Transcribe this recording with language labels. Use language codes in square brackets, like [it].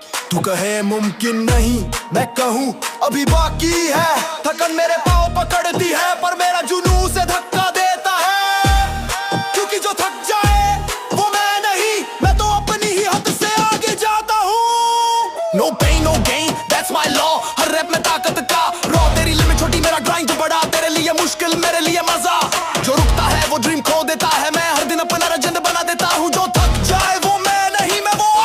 [hi] तू कहे मुमकिन नहीं, मैं कहूँ अभी बाकी है। थकन मेरे पाँव पकड़ती है, पर मेरा जुनून से धक्का देता है। क्योंकि जो थक जाए वो मैं नहीं, मैं तो अपनी ही हद से आगे जाता हूँ। [en] No pain, no gain, that's my law. [hi] हर rap में ताकत का रॉ। तेरी लिमिट छोटी, मेरा ग्राइंड बड़ा। तेरे लिए मुश्किल, मेरे लिए मजा। जो रुकता है वो ड्रीम खो देता है, मैं हर दिन अपना लेजेंड बना देता हूँ। जो थक जाए वो मैं नहीं, मैं